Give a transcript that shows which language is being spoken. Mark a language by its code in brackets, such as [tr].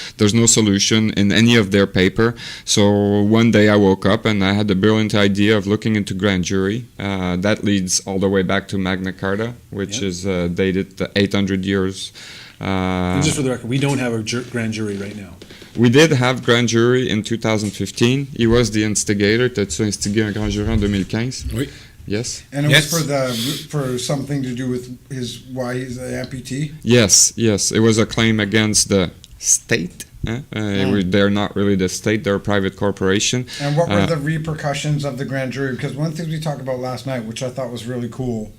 [en] There's no solution in any of their paper. So one day I woke up and I had the brilliant idea of looking into grand jury. That leads all the way back to Magna Carta, which is dated 800 years. And just for the record, we don't have a grand jury right now. We did have grand jury in 2015. He was the instigator. [fr] T'as-tu instigé un grand jury en 2015? Oui. [en] Yes. And it Yes. was for something to do with why he's an amputee. Yes. It was a claim against the state. They're not really the state, they're a private corporation. And what were the repercussions of the grand jury? Because one thing we talked about last night, which I thought was really cool,